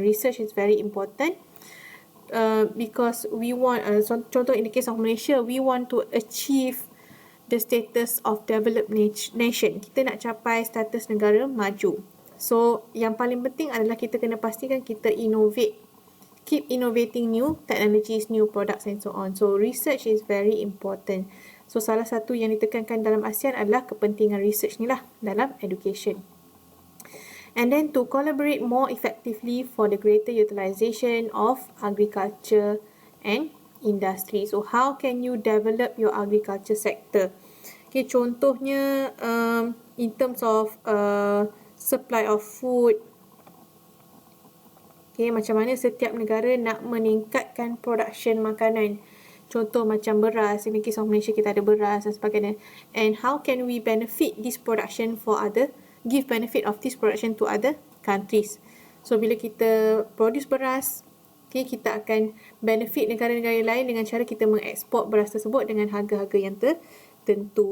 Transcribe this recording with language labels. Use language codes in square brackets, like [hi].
[en] Research is very important because we want, contoh in the case of Malaysia, we want to achieve the status of developed nation. [ms] Kita nak capai status negara maju. So yang paling penting adalah kita kena pastikan kita innovate, [en] keep innovating new technologies, new products and so on. So research is very important. [ms] So salah satu yang ditekankan dalam ASEAN adalah kepentingan research ni lah dalam education. [en] And then to collaborate more effectively for the greater utilisation of agriculture and industry. So how can you develop your agriculture sector? Contohnya in terms of supply of food. [ms] Macam mana setiap negara nak meningkatkan production makanan. Contoh macam beras, [en] in the case of [ms] Malaysia kita ada beras dan sebagainya. [en] And how can we benefit this production give benefit of this production to other countries. So [ms] bila kita [en] produce beras, [ms] Okay, kita akan benefit negara-negara lain dengan cara kita mengeksport beras tersebut dengan harga-harga yang tertentu.